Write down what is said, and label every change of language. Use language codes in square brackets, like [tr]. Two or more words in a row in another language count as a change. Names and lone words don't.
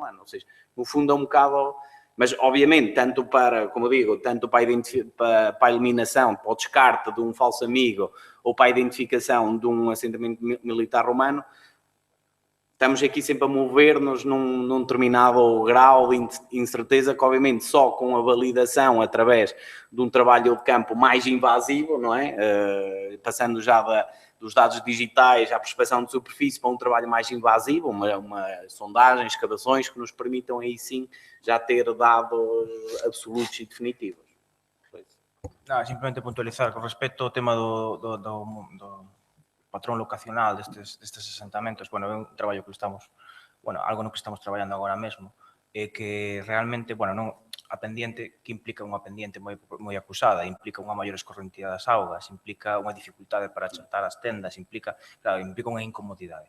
[pt] Ou seja, no fundo é um bocado... Mas, obviamente, tanto para, como eu digo, tanto para a eliminação, para o descarte de um falso amigo ou para a identificação de um assentamento militar romano, estamos aqui sempre a mover-nos num determinado grau de incerteza que, obviamente, só com a validação através de um trabalho de campo mais invasivo, não é? Passando já dos dados digitais à prospeção de superfície para um trabalho mais invasivo, uma sondagem, escavações que nos permitam aí sim já ter dados absolutos e definitivos. [gl] Simplemente puntualizar con respecto ao tema do patrón locacional destes asentamentos, bueno, é un traballo que estamos, bueno, algo no que estamos traballando agora mesmo, é que realmente, bueno, non a pendiente, que implica unha pendiente moi acusada, implica unha maior escorrentía das augas, implica unha dificultade para achatar as tendas, implica unha incomodidade.